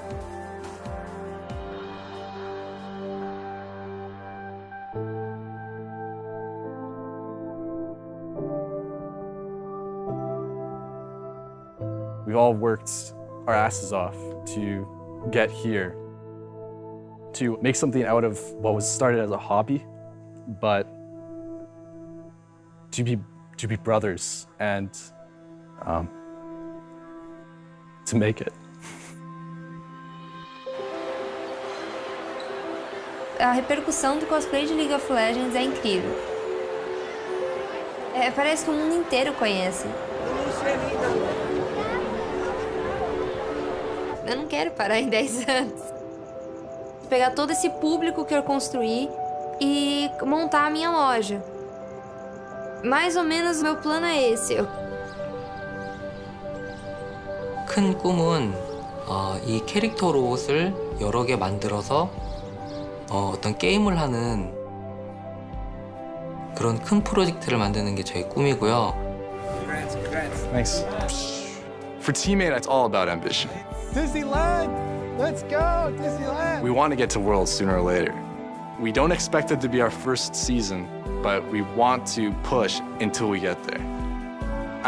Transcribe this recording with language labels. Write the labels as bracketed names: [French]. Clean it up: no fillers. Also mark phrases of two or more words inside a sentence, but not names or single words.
[English] We've all worked our asses off to get here, to make something out of what was started as a hobby, but to be brothers and to make it. [Portuguese] A repercussão do cosplay de League of Legends é incrível. Parece que o mundo inteiro conhece. Eu não quero parar em 10 anos. Pegar todo esse público que eu construí e montar a minha loja. Mais ou menos o meu plano é esse. [Korean] 큰 꿈은 이 캐릭터 로봇을 여러 개 만들어서 어떤 게임을 하는 그런 큰 프로젝트를 만드는 게 저희 꿈이고요. [English] Thanks. For Teammate, it's all about ambition. Disneyland! Let's go, Disneyland! We want to get to Worlds sooner or later. We don't expect it to be our first season, but we want to push until we get there.